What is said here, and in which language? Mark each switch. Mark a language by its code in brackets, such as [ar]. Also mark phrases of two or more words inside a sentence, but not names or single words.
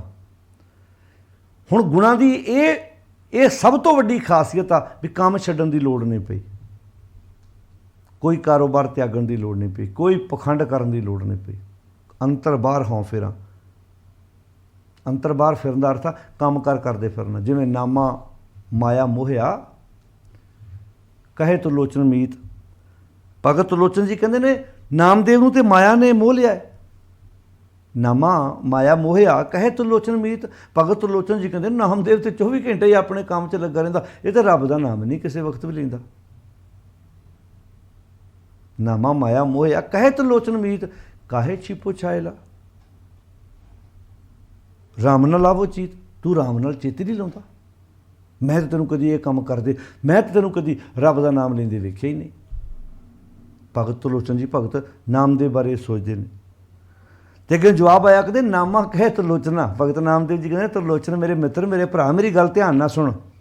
[pa] ਹੁਣ ਗੁਣਾਂ ਦੀ ਇਹ ਸਭ ਤੋਂ ਵੱਡੀ ਖ਼ਾਸੀਅਤ ਆ ਭੀ ਕੰਮ ਛੱਡਣ ਦੀ ਲੋੜ ਨਹੀਂ ਪਈ, ਕੋਈ ਕਾਰੋਬਾਰ ਤਿਆਗਣ ਦੀ ਲੋੜ ਨਹੀਂ ਪਈ, ਕੋਈ ਪਖੰਡ ਕਰਨ ਦੀ ਲੋੜ ਨਹੀਂ ਪਈ। ਅੰਤਰ ਬਾਹਰ ਹੋਂ ਫਿਰਾਂ, ਅੰਤਰ ਬਾਹਰ ਫਿਰਨ ਦਾ ਅਰਥ ਆ ਕੰਮ ਕਾਰ ਕਰਦੇ ਫਿਰਨਾ। ਜਿਵੇਂ ਨਾਮਾ ਮਾਇਆ ਮੋਹਿਆ ਕਹੇ ਤੋ ਲੋਚਨ ਮੀਤ। ਭਗਤ ਲੋਚਨ ਜੀ ਕਹਿੰਦੇ ਨੇ ਨਾਮਦੇਵ ਨੂੰ ਤੇ ਮਾਇਆ ਨੇ ਮੋਹ ਲਿਆ ਹੈ। ਨਾਮਾ ਮਾਇਆ ਮੋਹਿਆ ਕਹੇ ਤੋ ਲੋਚਨ ਮੀਤ। ਭਗਤ ਲੋਚਨ ਜੀ ਕਹਿਤੇ ਨਾਮਦੇਵ ਤੋ 24 ਘੰਟੇ ਹੀ ਅਪਣੇ ਕੰਮ ਚ ਲੱਗਾ ਰਹਿੰਦਾ, ਇਹ ਤੋ ਰੱਬ ਕਾ ਨਾਮ ਨਹੀਂ ਕਿਸੀ ਵਕਤ ਭੀ ਲੈਂਦਾ। ਨਾਮਾ ਮਾਇਆ ਮੋਹਿਆ ਕਹੇ ਤੋ ਲੋਚਨ ਮੀਤ, ਕਾਹੇ ਛਿਪੋ ਛਾਇਲਾ ਰਾਮ ਨ ਲਾਵੋ ਚੀਤ। ਤੂੰ ਰਾਮ ਨਾਲ ਚੇਤੇ ਨਹੀਂ ਲਾਉਂਦਾ। ਮੈਂ ਤਾਂ ਤੈਨੂੰ ਕਦੀ ਇਹ ਕੰਮ ਕਰਦੇ, ਮੈਂ ਤਾਂ ਤੈਨੂੰ ਕਦੀ ਰੱਬ ਦਾ ਨਾਮ ਲੈਂਦੇ ਵੇਖਿਆ ਹੀ ਨਹੀਂ। ਭਗਤ ਤ੍ਰਿਲੋਚਨ ਜੀ ਭਗਤ ਨਾਮਦੇਵ ਬਾਰੇ ਸੋਚਦੇ ਨੇ ਤੇ ਅੱਗੇ ਜਵਾਬ ਆਇਆ, ਕਹਿੰਦੇ ਨਾਮਾ ਕਹੇ ਤ੍ਰਿਲੋਚਨਾ। ਭਗਤ ਨਾਮਦੇਵ ਜੀ ਕਹਿੰਦੇ ਤ੍ਰਿਲੋਚਨ ਮੇਰੇ ਮਿੱਤਰ, ਮੇਰੇ ਭਰਾ, ਮੇਰੀ ਗੱਲ ਧਿਆਨ ਨਾਲ ਸੁਣ।